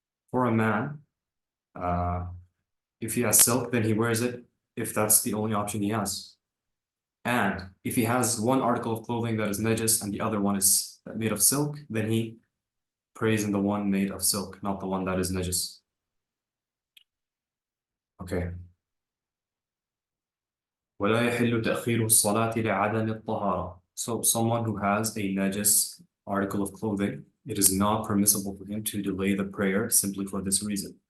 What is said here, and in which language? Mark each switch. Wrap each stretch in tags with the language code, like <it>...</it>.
<en>For a man, if he has silk, then he wears it if that's the only option he has. And if he has one article of clothing that is najis and the other one is made of silk, then he prays in the one made of silk, not the one that is najis. Okay.</en> <ar>ولا يحل تأخير الصلاة لعدم الطهارة.</ar> <en>So someone who has a najis article of clothing, it is not permissible for him to delay the prayer simply for this reason.</en>